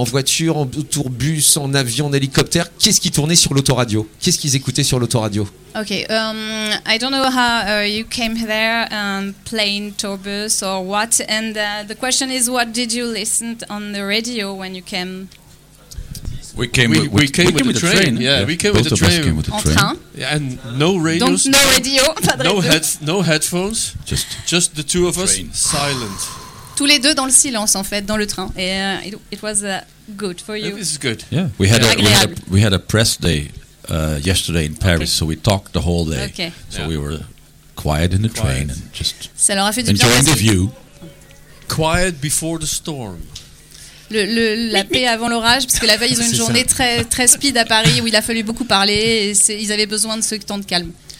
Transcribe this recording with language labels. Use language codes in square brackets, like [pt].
[fr] En voiture, en tourbus, en avion, en hélicoptère? Qu'est-ce qui tournait sur l'autoradio? Qu'est-ce qu'ils écoutaient sur l'autoradio? [en] Ok, I don't know how you came there, plane, tourbus or what. And the question is, what did you listen on the radio when you came? We came with the train. Yeah, we came with the train. And no radios. No radio. No headphones. Just the two of us. Silent. [fr] Tous les deux dans le silence, en fait, dans le train. [en] Et it was good for you. It was good. Yeah. We had a press day yesterday in Paris, okay. So we talked the whole day. Okay. So yeah. We were quiet in the train and just enjoying the view. Quiet before the storm. [fr] La paix avant l'orage, parce que la veille, ils ont une journée très, très speed à Paris où il a fallu beaucoup parler et ils avaient besoin de ce temps de calme.